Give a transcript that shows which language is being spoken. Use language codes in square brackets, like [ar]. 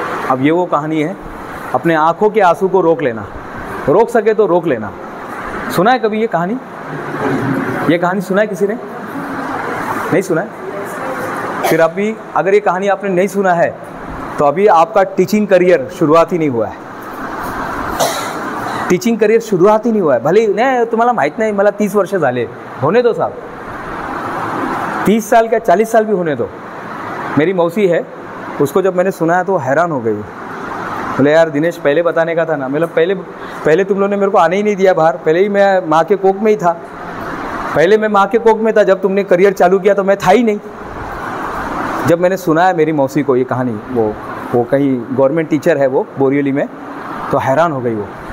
[hi] अब ये वो कहानी है, अपने आंखों के आंसू को रोक लेना, रोक सके तो रोक लेना। सुना है कभी ये कहानी? ये कहानी सुना है किसी ने? नहीं सुना है? फिर अभी अगर ये कहानी आपने नहीं सुना है, तो अभी आपका टीचिंग करियर शुरुआत ही नहीं हुआ है। टीचिंग करियर शुरुआत ही नहीं हुआ है। [mr] भले नाही तुम्हाला माहीत नाही, मला 30 वर्ष झाले, [hi] होने दो साहब, 30 साल क्या 40 साल भी होने दो। मेरी मौसी है, उसको जब मैंने सुना है तो हैरान हो गई। बोले यार दिनेश पहले बताने का था ना। मतलब पहले तुम लोगों ने मेरे को आने ही नहीं दिया बाहर, पहले ही मैं माँ के कोख में ही था। पहले मैं माँ के कोख में था, जब तुमने करियर चालू किया तो मैं था ही नहीं। जब मैंने सुना है मेरी मौसी को ये कहानी, वो कहीं गवर्नमेंट टीचर है वो बोरिवली में, तो हैरान हो गई वो।